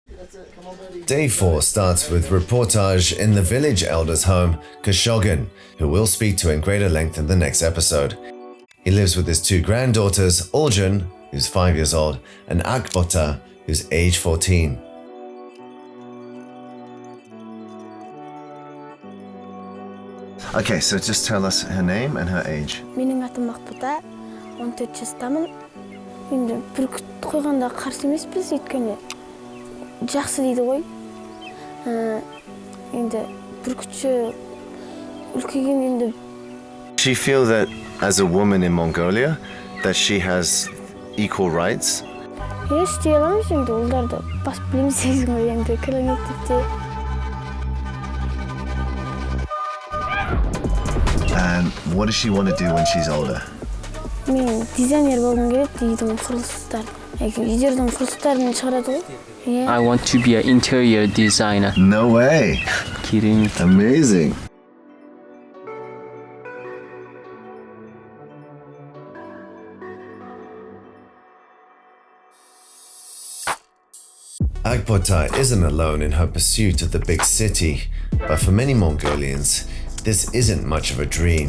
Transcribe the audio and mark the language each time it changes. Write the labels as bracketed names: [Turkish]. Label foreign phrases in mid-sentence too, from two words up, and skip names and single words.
[English] Day 4 starts with reportage in the village elder's home, Khashoggi, who we'll speak to in greater length in the next episode. He lives with his 2 granddaughters, Oljan, who's 5 years old, and Akbota, who's age 14. Okay, so just tell us her name and her age. [Kazakh] Менің атым Акбота, 14 жастамын. Енді бүркіт қойғанда қарсы емеспіз, өйткені жақсы дейді ғой. Енді бүркітші үлкейген енді. [English] She feel that as a woman in Mongolia that she has equal rights? [Kazakh] Істей аламыз енді оларды басып білеміз дейсің ғой енді коллективте. [English] And what does she want to do when she's older? [Kazakh] Мен дизайнер болғым келеді, үйдің құрылыстарын. Үйлердің құрылыстарын шығарады ғой. [English] I want to be an interior designer. No way. Kidding. Amazing. Akbota isn't alone in her pursuit of the big city, but for many Mongolians, this isn't much of a dream.